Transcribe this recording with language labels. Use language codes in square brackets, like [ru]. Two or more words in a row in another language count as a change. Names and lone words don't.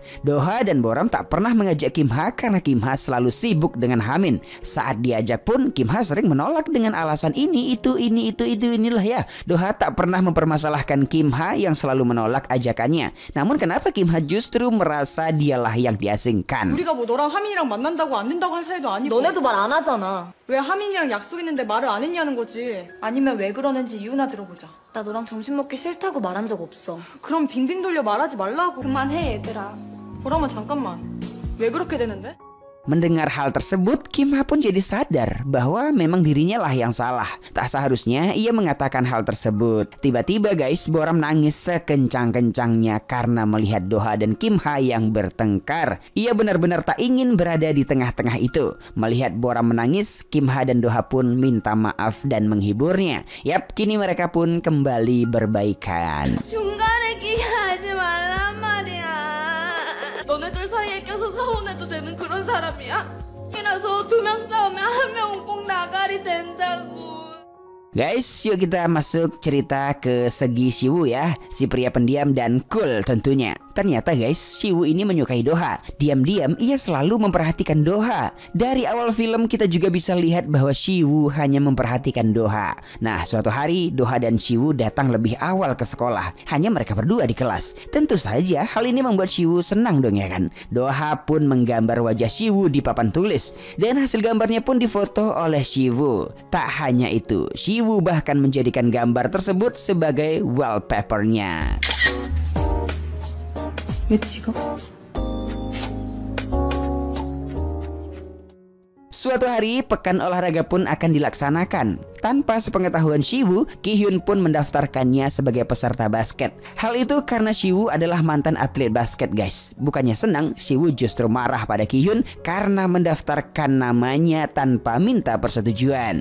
[id] Doha dan Boram tak pernah mengajak Kim Ha karena Kim Ha selalu sibuk dengan Hamin. Saat diajak pun Kim Ha sering menolak dengan alasan inilah ya. Doha tak pernah mempermasalahkan Kim Ha yang selalu menolak ajakannya. Namun kenapa Kim Ha justru merasa dialah yang diasingkan? [ko] 우리가 뭐 너랑 하민이랑 만난다고 안 된다고 할 사이도 아니고. 너네도 말 안 하잖아. 왜 하민이랑 약속 있는데 말을 안 했냐는 거지. 아니면 왜 그러는지 이유나 들어보자. 나 너랑 점심 먹기 싫다고 말한 적 없어. 그럼 빙빙 돌려 말하지 말라고. 그만해 얘들아. 보람아 잠깐만. 왜 그렇게 되는데? [id] Mendengar hal tersebut, Kim Ha pun jadi sadar bahwa memang dirinya lah yang salah. Tak seharusnya ia mengatakan hal tersebut. Tiba-tiba guys, Boram nangis sekencang-kencangnya karena melihat Doha dan Kim Ha yang bertengkar. Ia benar-benar tak ingin berada di tengah-tengah itu. Melihat Boram menangis, Kim Ha dan Doha pun minta maaf dan menghiburnya. Yap, kini mereka pun kembali berbaikan. [ko] 중간에 끼게 하지 말란 말이야. 너네들 사이에 껴서 서운해도 되는 그런 사람이야? 이라서 2명 싸우면 1명은 꼭 나가리 된다고. [id] Guys, yuk kita masuk cerita ke segi Siwoo ya. Si pria pendiam dan cool tentunya. Ternyata guys, Siwoo ini menyukai Doha. Diam-diam ia selalu memperhatikan Doha. Dari awal film kita juga bisa lihat bahwa Siwoo hanya memperhatikan Doha. Nah, suatu hari Doha dan Siwoo datang lebih awal ke sekolah. Hanya mereka berdua di kelas. Tentu saja hal ini membuat Siwoo senang dong ya kan. Doha pun menggambar wajah Siwoo di papan tulis. Dan hasil gambarnya pun difoto oleh Siwoo. Tak hanya itu, Siwoo bahkan menjadikan gambar tersebut sebagai wallpapernya. [ko] 왜 지금? [id] Suatu hari, pekan olahraga pun akan dilaksanakan. Tanpa sepengetahuan Siwoo, Ki-hyun pun mendaftarkannya sebagai peserta basket. Hal itu karena Siwoo adalah mantan atlet basket guys. Bukannya senang, Siwoo justru marah pada Ki-hyun karena mendaftarkan namanya tanpa minta persetujuan.